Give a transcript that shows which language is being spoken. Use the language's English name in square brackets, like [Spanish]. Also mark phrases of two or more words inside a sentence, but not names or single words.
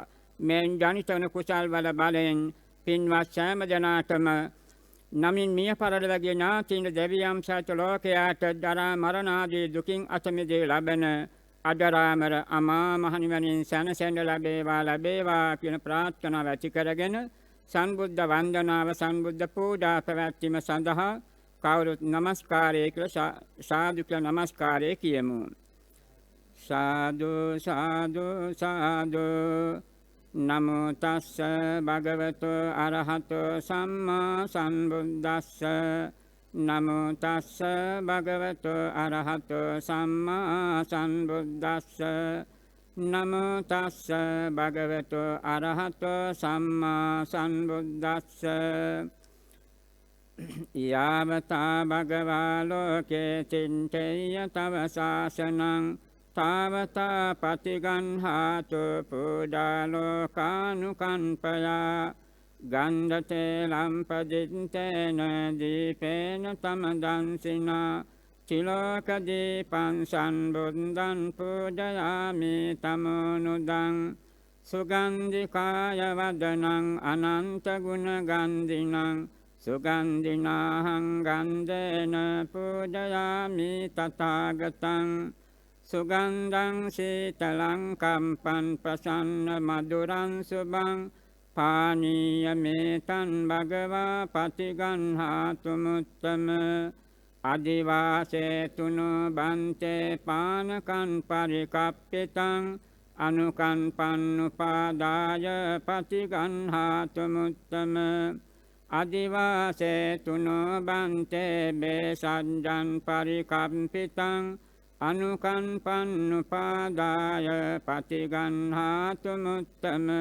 [Sinhala] මෙන් ජනිත වන කුසල් වල බලෙන් පින්වත් සෑම දෙනාටම නමින් මිය පරලොව ගිය ඥාතීන් දෙවියන් සහිත ලෝකයාට ජරා මරණ ආදී දුකින් අත මිදී ලබන අජරාමර අමා මහ නිවනින් සැනසෙන්න ලැබේවා කියන ප්‍රාර්ථනාව ඇති කරගෙන සම්බුද්ධ වන්දනාව සම්බුද්ධ පූජා පැවැත්වීම සඳහා කවුරුත් নমස්කාරය කියලා සාදු කියලා নমස්කාරය කියමු. [Pali] සාදු සාදු සාදු නමෝ තස්ස භගවතු අරහතෝ සම්මා සම්බුද්දස්ස නමෝ තස්ස භගවතු අරහතෝ සම්මා සම්බුද්දස්ස නමෝ තස්ස භගවතු අරහතෝ සම්මා සම්බුද්දස්ස යාවතා භගවා ලෝකේ චින්තේය තව ශාසනං තාවතා පතිගන්හාතු පූජා ලෝකානුකම්පයා ගන්ධතේ ලම්පදිත්තේන දීපේන තමදන්සිනා තිලෝක දීපං සම්බුද්ධං පූජයාමි තමෝනුදං සුගන්ධිකාය වදනං අනන්ත ගුණ ගන්ධිනං සුගන්ධිනාහං ගන්ධේන පූජයාමි තථාගතං සුගන්ධං සීතලං කම්පං ප්‍රසන්න මధుරං සුභං පානීය මේතං භගවා පතිගන්හාතු මුත්තම අදිවාසේතුනෝ බන්තේ පානකං පරිකප්පිතං අනුකම්පන්නුපාදාය පතිගන්හාතු මුත්තම අදිවාසේතුනෝ බන්තේ බේසජ්ජං පරිකම්පිතං අනුකම්පන්නුපාදාය පතිගන්හාතු මුත්තම